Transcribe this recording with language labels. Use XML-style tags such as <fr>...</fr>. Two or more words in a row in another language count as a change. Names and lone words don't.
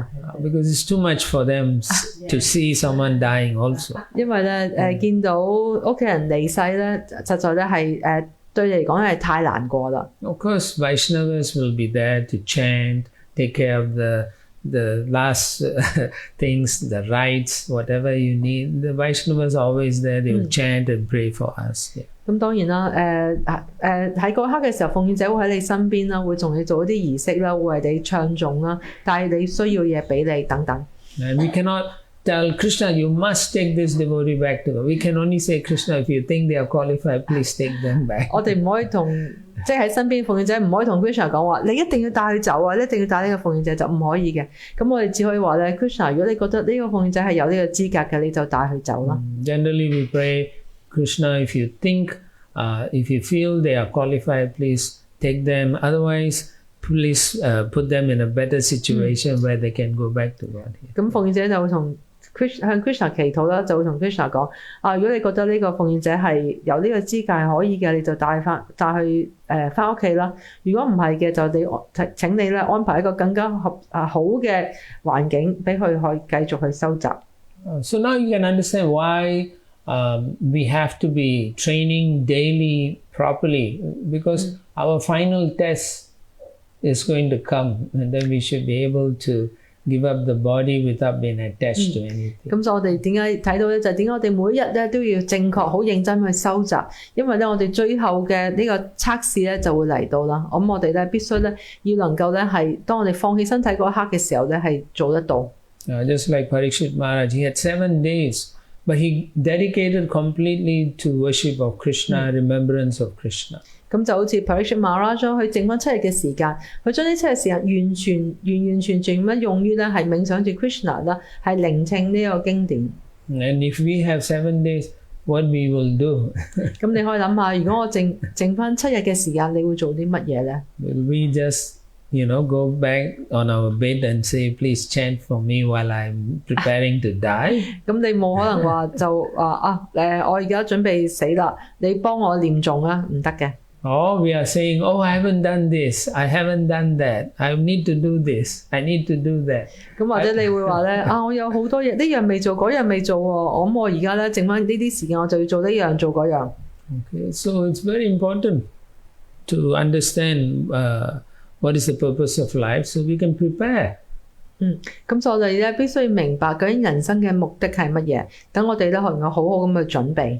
<en>Because it's too much for them to see someone dying also.</en> <yue>因為咧，見到屋企人離世咧，實在咧係對你嚟講係太難過啦。</yue> <en>Of course, Vaishnavas will be there to chant, take care of the last things, the rites, whatever you need. The Vaishnavas are always there. They will chant and pray for us.</en> <yue>咁當然啦，喺嗰刻嘅時候，奉獻者會喺你身邊啦，會同你做一啲儀式啦，會為你唱誦啦，帶你需要嘢俾你等等。</yue> <en>And we cannot tell Krishna, you must take this devotee back to God. We can only say, Krishna, if you think they are qualified, please take them back.</en> <yue>我哋唔可以同即係喺身邊奉獻者唔可以同 Krishna 講話，你一定要帶佢走啊！一定要帶呢個奉獻者就唔可以嘅。咁我哋只可以話咧 ，Krishna， 如果你覺得呢個奉獻者係有呢個資格嘅，你就帶佢走啦。</yue> <en>Generally, we pray, Krishna, if you think, if you feel they are qualified, please take them. Otherwise, please put them in a better situation where they can go back to God.</en> <yue>咁奉獻者就會向 Krishna 祈禱啦，就會同 Krishna 講如果你覺得呢個奉獻者係有呢個資格係可以嘅，你就帶去翻屋企啦。如果唔係嘅，就請你咧安排一個更加好嘅環境俾佢去繼續去收集。</yue> <en>So now you can understand why we have to be training daily properly, because our final test is going to come, and then we should be able to give up the body without being attached to anything.</en> <yue>咁所以我哋點解睇到咧？就係點解我哋每一日咧都要正確、好認真去收集，因為咧我哋最後嘅呢個測試咧就會嚟到啦。咁我哋咧必須咧要能夠咧係當我哋放棄身體嗰一刻嘅時候咧係做得到。</yue> <en>Just like Parikshit Maharaj, he had 7 days, but he dedicated completely to worship of Krishna, remembrance of Krishna.</en> <yue>咁就好似 Parikshit Maharaj 佢剩翻7日嘅時間，佢將呢7日時間完全咁樣用於咧係冥想住 Krishna 啦，係聆聽呢個經典。</yue> <en>And if we have 7 days, what we will do?</en> <yue>咁你可以諗下，如果我剩翻7日嘅時間，你會做啲乜嘢咧</yue> <en>Will we just, go back on our bed and say, please chant for me while I'm preparing to die?</en> <yue>咁你冇可能話就話我而家準備死啦，你幫我念誦啊，唔得嘅。</yue> <en>Or we are saying, oh, I haven't done this, I haven't done that, I need to do this, I need to do that.</en> <yue>咁或者你會話咧我有好多嘢，呢樣未做，嗰樣未做喎，我而家咧剩翻呢啲時間，我就要做呢樣做嗰樣。</yue> <en>Okay, so it's very important to understand what is the purpose of life so we can prepare.</en> <yue>咁所以我哋咧必須要明白究竟人生嘅目的係乜嘢，等我哋咧可能好好咁去準備。</yue>